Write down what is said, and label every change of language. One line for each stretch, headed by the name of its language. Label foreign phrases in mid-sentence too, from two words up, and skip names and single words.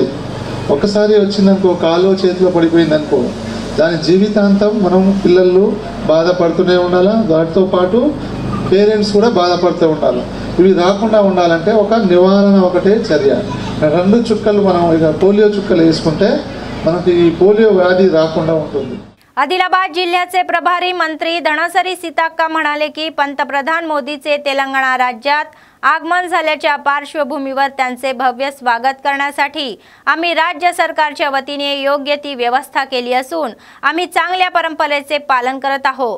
Telugu: ఒక్కసారి వచ్చిందనుకో కాలో చేతిలో పడిపోయిందనుకో దాని జీవితాంతం మనం పిల్లలు బాధపడుతూనే ఉండాలి, దానితో పాటు పేరెంట్స్ కూడా బాధపడుతూ ఉండాలి। ఇవి రాకుండా ఉండాలంటే ఒక నివారణ ఒకటే చర్య। 2 చుక్కలు మనం ఇక పోలియో చుక్కలు వేసుకుంటే మనకి ఈ పోలియో వ్యాధి రాకుండా ఉంటుంది।
Marathi: आदिलाबाद जिल्ह्याचे प्रभारी मंत्री धनसरी सीताक्का म्हणाले की पंतप्रधान मोदीचे तेलंगणा राज्यात आगमन झाल्याच्या पार्श्वभूमीवर त्यांचे भव्य स्वागत करण्यासाठी आम्ही राज्य सरकारच्या वतीने योग्य ती व्यवस्था केली असून आम्ही चांगल्या परंपरेचे पालन करत आहोत।